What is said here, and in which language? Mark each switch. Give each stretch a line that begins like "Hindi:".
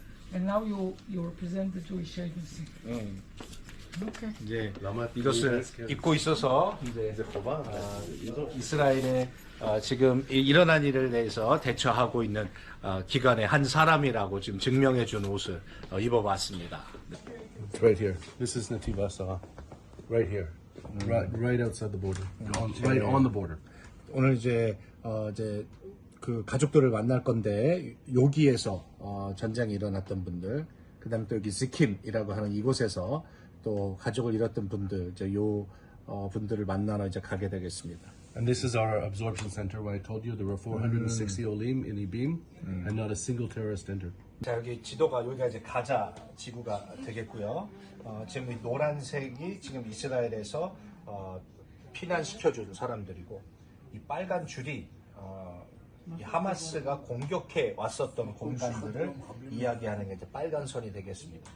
English: And now you represent the Jewish agency. Okay.
Korean: 이제 이것을 입고 있어서 이제 이스라엘에 지금 일어난 일을 대해서 대처하고 있는 기관의 한 사람이라고 지금 증명해 준 옷을 입어봤습니다.
English: It's right here. This is Nativ Asah. Right here. Right outside the border. Right on the border.
Korean: 오늘 이제 그 가족들을 만날 건데 여기에서 전쟁이 일어났던 분들, 그다음에 또 여기 지킴이라고 하는 이곳에서 또 가족을 잃었던 분들, 이제 요 분들을 만나러 이제 가게 되겠습니다.
English: And this is our absorption center. Where I told you there were 460 olim in Ibim, and not a single terrorist entered.
Korean: 자, 여기 지도가 여기가 이제 가자 지구가 되겠고요. 지금 이 노란색이 지금 이스라엘에서 피난시켜준 사람들이고, 이 빨간 줄이 이 하마스가 공격해 왔었던 공간들을 이야기하는 게 이제 빨간 선이 되겠습니다.